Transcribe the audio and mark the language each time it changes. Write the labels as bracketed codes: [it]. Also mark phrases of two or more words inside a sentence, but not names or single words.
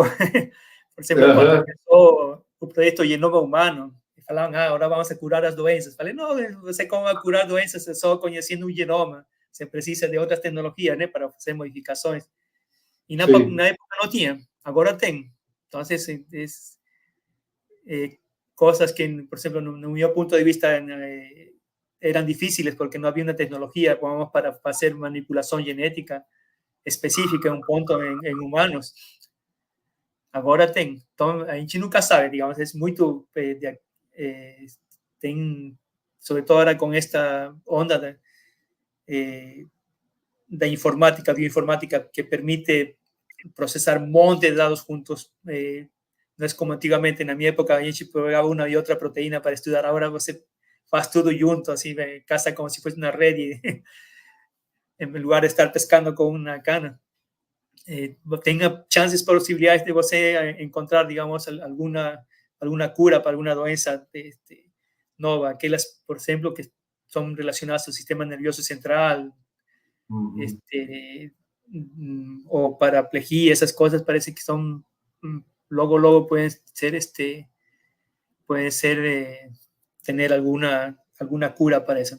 [pt] Por exemplo, quando começou o projeto Genoma Humano, falavam, agora vamos a curar as doenças. Falei, não, você como vai curar doenças só conhecendo um genoma. Você precisa de outras tecnologias, né, para fazer modificações. E na época não tinha, agora tem. [es] Então, cosas que, [pt] por exemplo, no meu ponto de vista, [es] eran difíciles porque no había una tecnología para hacer manipulación genética específica en un punto en humanos. Ahora [pt] a gente [es] nunca sabe, digamos, es muy, sobre todo ahora con esta onda de informática, bioinformática, que permite procesar un montón de datos juntos. No es como antiguamente, en mi época, [pt] a gente [es] pegaba una y otra proteína para estudiar. [pt] Ahora você faz tudo junto, [es] así, casa como si fuese una red y en lugar de estar pescando con una cana. Tenga chances, posibilidades de [pt] você encontrar, [es] digamos, alguna cura para alguna [pt] doença nova, [es] aquellas, por ejemplo, que son relacionadas al sistema nervioso central, o paraplegia, esas cosas parece que son, luego pueden ser, tener alguna cura para eso.